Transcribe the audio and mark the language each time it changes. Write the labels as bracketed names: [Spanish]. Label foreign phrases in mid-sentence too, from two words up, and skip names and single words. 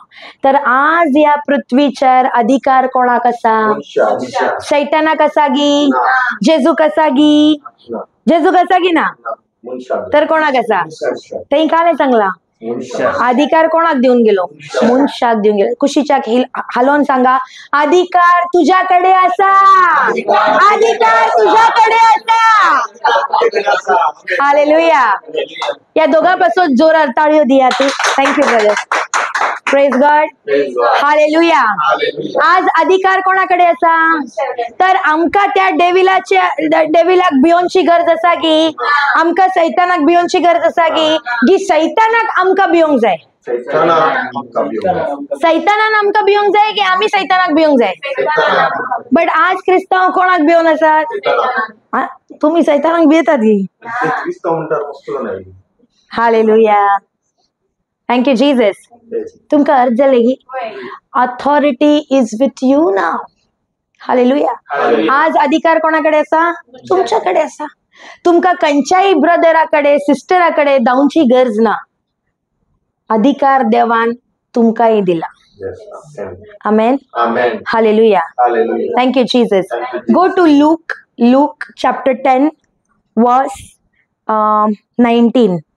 [Konkani] तर आज या पृथ्वीचेर अधिकार कोणाक असा? शैतानाक असा गी? जेजू कसा गी? जेजू कसा गी ना, तर कोणाक असा? ते काले सांगला अधिकार कोणाक देऊन गेलो? मनशाक देऊन गेलो. कुशीच्या हालोन सांगा, अधिकार तुझ्याकडे असा, अधिकार तुझ्याकडे असा. हालेलुया. या दोघांपासून जोरात टाळ्यो दिया तू. [English] thank you brother. praise God. [Konkani] हालेलुया. आज अधिकार कोणाकडे असा? तर आमका त्या डेविलाक भिवनची गरज असा की आमका सैतानाक भिवनची गरज असा की सैतानाक आमका भिवंक जाय? सैतानान आमका भिवंक जाय की आम्ही सैतानाक भिवंक जाय? बट आज क्रिस्तांव कोणाक भिवून आसात? तुम्ही सैतानाक भियेतात की? [English] Hallelujah. Thank you Jesus. [Konkani] तुमका अर्थ जाले की [English] authority is with you now. [Konkani] हालेलुया. आज अधिकार कोणाकडे असा? तुमच्याकडे असा. तुमका खंयच्याही ब्रदराकडे सिस्टराकडे जाऊची गरज ना. अधिकार देवान तुमकाही दिला. आमेन. हालेलुया. [English] thank you Jesus. Go to Luke chapter 10 verse 19.